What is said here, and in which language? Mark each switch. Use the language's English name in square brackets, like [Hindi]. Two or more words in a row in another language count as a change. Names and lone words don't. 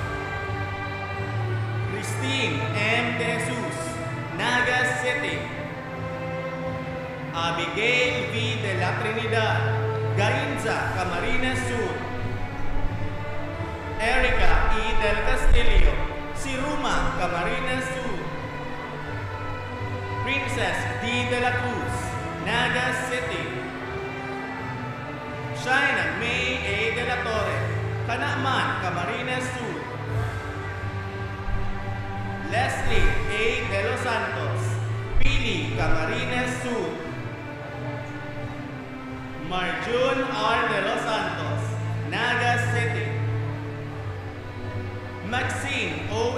[English] Christine M. De Jesus, Naga City. Abigail V. de la Trinidad, Gainza, Camarines Sur. Erica E. del Castillo, Siruma, Camarines Sur. Princess D. de la Cruz, Naga City. Shaina May A. de la Torre, Canacman, Camarines Sur. Leslie A. de los Santos, Pili, Camarines Sur. Marjun R. de los Santos, Naga City. Maxine O.